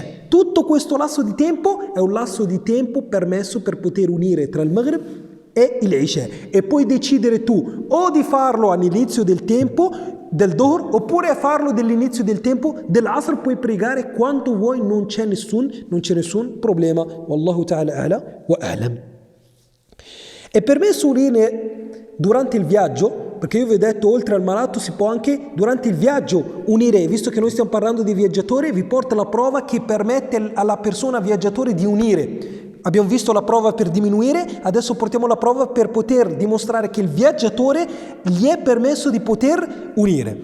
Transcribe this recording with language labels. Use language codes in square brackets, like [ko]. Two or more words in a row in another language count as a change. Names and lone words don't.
[it] Tutto questo lasso di tempo è un lasso di tempo permesso per poter unire tra il Maghrib e l'Isha. E puoi decidere tu o di farlo all'inizio del tempo del Dhuhr oppure a farlo dall'inizio del tempo dell'Asr. Puoi pregare quanto vuoi, non c'è nessun problema. [ar] والله تعالى أعلى وأعلم. [it] È permesso unire durante il viaggio, perché io vi ho detto oltre al malato si può anche durante il viaggio unire. Visto che noi stiamo parlando di viaggiatori, vi porto la prova che permette alla persona viaggiatore di unire. Abbiamo visto la prova per diminuire, adesso portiamo la prova per poter dimostrare che il viaggiatore gli è permesso di poter unire.